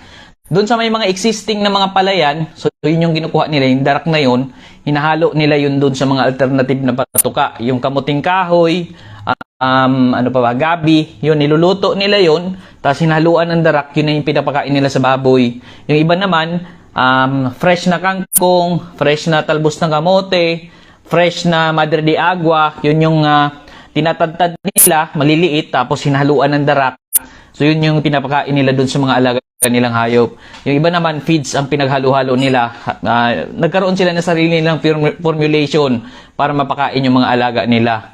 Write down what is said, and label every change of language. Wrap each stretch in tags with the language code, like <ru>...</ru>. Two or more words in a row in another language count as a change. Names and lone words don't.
<tl>Doon sa may mga existing na mga palayan, so yun yung kinukuha nila, yung darak na yun, hinahalo nila yun doon sa mga alternative na patuka. Yung kamuting kahoy, ano pa ba, gabi, yun, niluluto nila yun, tapos hinaluan ng darak, yun na yung pinapakain nila sa baboy. Yung iba naman, fresh na kangkong, fresh na talbos ng kamote, fresh na madre de agua, yun yung tinatadtad nila, maliliit, tapos hinaluan ng darak. So yun yung pinapakain nila doon sa mga alaga nilang hayop. Yung iba naman, feeds ang pinaghalo-halo nila. Nagkaroon sila ng sarili nilang formulation para mapakain yung mga alaga nila.</tl>